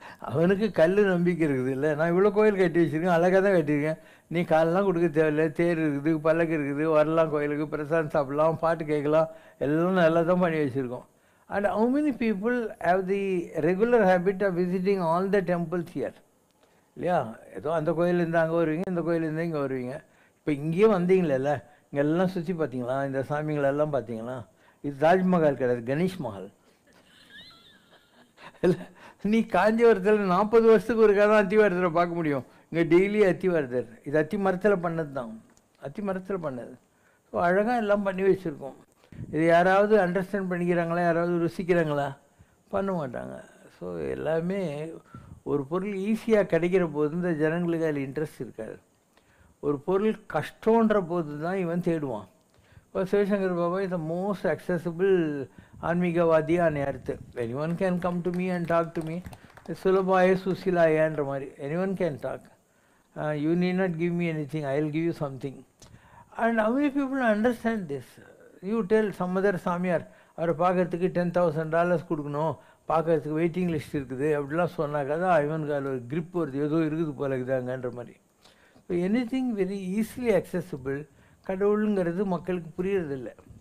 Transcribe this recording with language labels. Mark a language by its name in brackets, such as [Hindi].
[Tamil] அவனுக்கு கல் நம்பிக்கை இருக்குது இல்லை. நான் இவ்வளோ கோயில் கட்டி வச்சுருக்கேன், அழகாக தான் கட்டியிருக்கேன். நீ காலெலாம் கொடுக்க தேவையில்லை, தேர் இருக்குது, பல்லக்கு இருக்குது, வரலாம் கோயிலுக்கு, பிரசாதம் சாப்பிடலாம், பாட்டு கேட்கலாம், எல்லாம் நல்லா தான் பண்ணி வச்சுருக்கோம். [English] And how many people have the regular habit of visiting all the temples here? [Tamil] இல்லையா? ஏதோ அந்த கோயிலேருந்து அங்கே வருவீங்க, இந்த கோயிலேருந்து இங்கே வருவீங்க. இப்போ இங்கேயே வந்தீங்களேல்ல, இங்கே எல்லாம் சுற்றி பார்த்தீங்களா? இந்த சாமிங்களெல்லாம் பார்த்தீங்களா? இது தாஜ்மஹால் கிடையாது, கணேஷ் மஹால். இல்லை, நீ காஞ்சிபுரத்தில் 40 வருஷத்துக்கு ஒருக்கா தான் அத்திவாரத்தில் பார்க்க முடியும். இங்கே டெய்லி அத்திவாரத்தர். இது அத்தி மரத்தில் பண்ணது தான், அத்தி மரத்தில் பண்ணது. ஸோ அழகாக எல்லாம் பண்ணி வச்சுருக்கோம். இது யாராவது அண்டர்ஸ்டாண்ட் பண்ணிக்கிறாங்களா? யாராவது ருசிக்கிறாங்களா? பண்ண மாட்டாங்க. ஸோ எல்லாமே ஒரு பொருள் ஈஸியாக கிடைக்கிற போது இந்த ஜனங்களுக்கு அதில் இன்ட்ரெஸ்ட் இருக்காது. ஒரு பொருள் கஷ்டன்ற போது தான் இவன் தேடுவான். இப்போ Sivasankar Baba [English] Is the most accessible ஆன்மீகவாதி on earth. anyone can come to me and talk to me. [Tamil] சுலபாய சுசிலாயன்ற மாதிரி [English] anyone can talk. You need not give me anything, I will give you something. And how many people understand this? You tell some other [Tamil] சாமியார் அவரை பார்க்கறதுக்கு $10,000 கொடுக்கணும், பார்க்கறதுக்கு waiting list இருக்குது அப்படிலாம் சொன்னாக்கா தான் இவனுக்கு அதில் ஒரு கிரிப் வருது, ஏதோ இருக்குது போல இருக்குதாங்கன்ற மாதிரி. So [English] Anything very easily accessible. [Tamil] கடவுளுங்கிறது மக்களுக்கு புரியறதில்லை.